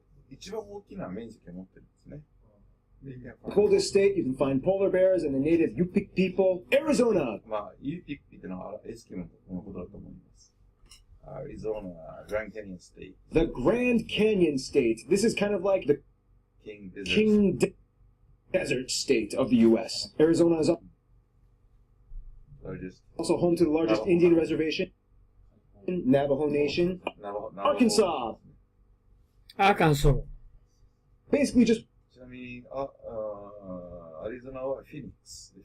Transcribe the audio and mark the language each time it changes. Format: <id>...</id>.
<ja>一番大きな面積を持ってるんですね。</ja> <en>coldest state. You can find polar bears and the native Yupik people. Arizona.</en> <ja>まあ、ユーピックっていうのはエスキモのことだと思います。</ja> <en>Arizona, Grand Canyon State. The Grand Canyon State. This is kind of like the King Desert State of the U.S. Arizona is also home to the largest Indian reservation, Navajo Nation. Arkansas. Arkansas. Basically just</en> <ja>ちなみに、アリゾナはフィニックス。</ja>